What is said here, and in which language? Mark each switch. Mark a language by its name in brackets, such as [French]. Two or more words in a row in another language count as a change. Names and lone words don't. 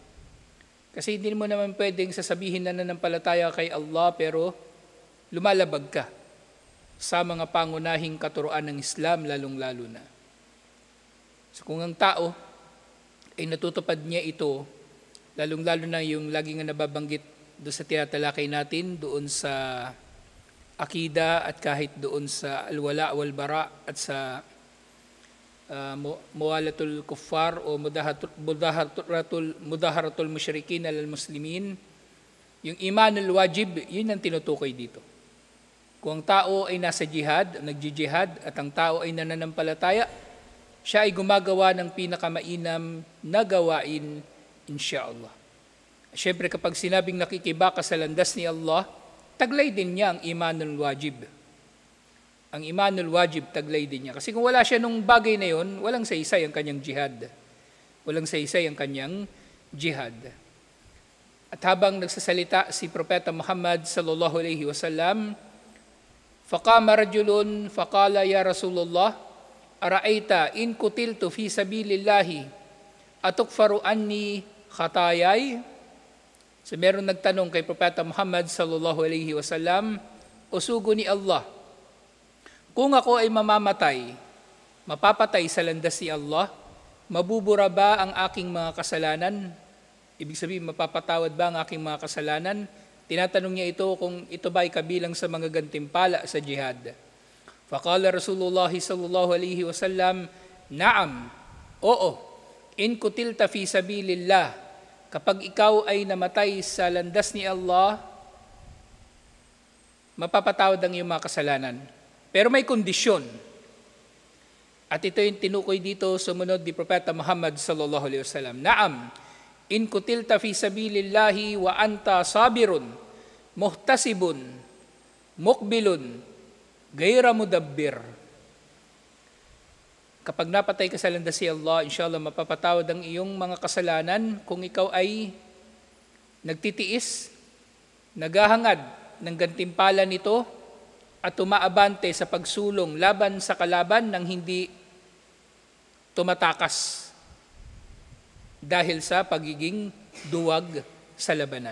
[Filipino] Kasi hindi mo naman pwedeng sasabihin na nananampalataya kay Allah pero lumalabag ka sa mga pangunahing katuruan ng Islam, lalong-lalo na. So kung ang tao ay natutupad niya ito, lalong-lalo na yung lagi nga nababanggit doon sa tinatalakay natin, doon sa akida at kahit doon sa [Arabic] الولاء والبراء [Filipino] at sa [Arabic] موالاة الكفار [Filipino] o [Arabic] مظاهرة المشركين على المسلمين, [Filipino] yung [Arabic] الإيمان الواجب, [Filipino] yun ang tinutukoy dito. Kung ang tao ay nasa jihad, nagjijihad, at ang tao ay nananampalataya, siya ay gumagawa ng pinakamainam na gawain, insyaallah. Siyempre kapag sinabing nakikibaka sa landas ni Allah, taglay din niya ang [Arabic] الإيمان الواجب. [Filipino] Ang [Arabic] الإيمان الواجب, [Filipino] taglay din niya. Kasi kung wala siya nung bagay na yon, walang saysay ang kanyang jihad. Walang saysay ang kanyang jihad. At habang nagsasalita si Propeta Muhammad [Arabic] صلى الله عليه وسلم، فقام رجل فقال يا رسول الله، أرأيت إن قتلت في سبيل الله أتكفر عني خطاياي. [Filipino] So meron nagtanong kay Propeta Muhammad [Arabic] صلى الله عليه وسلم, [Filipino] o sugo ni Allah, kung ako ay mamamatay, mapapatay sa landas ni Allah, mabubura ba ang aking mga kasalanan? Ibig sabihin, mapapatawad ba ang aking mga kasalanan? Tinatanong niya ito kung ito ba ay kabilang sa mga gantimpala sa jihad. [Arabic] فقال رسول الله صلى الله عليه وسلم، نعم، oo، إن قتلت في سبيل الله, [Filipino] kapag ikaw ay namatay sa landas ni Allah, mapapatawad ang iyong mga kasalanan. Pero may kondisyon. At ito yung tinukoy dito sumunod ni Propeta Muhammad [Arabic] صلى الله عليه وسلم. نعم، إن قتلت في سبيل الله وأنت صابر محتسب مقبل غير مدبر. [Filipino] Kapag napatay ka sa landas ni Allah, inshallah mapapatawad ang iyong mga kasalanan kung ikaw ay nagtitiis, naghahangad ng gantimpala nito at tumaabante sa pagsulong laban sa kalaban nang hindi tumatakas dahil sa pagiging duwag sa labanan.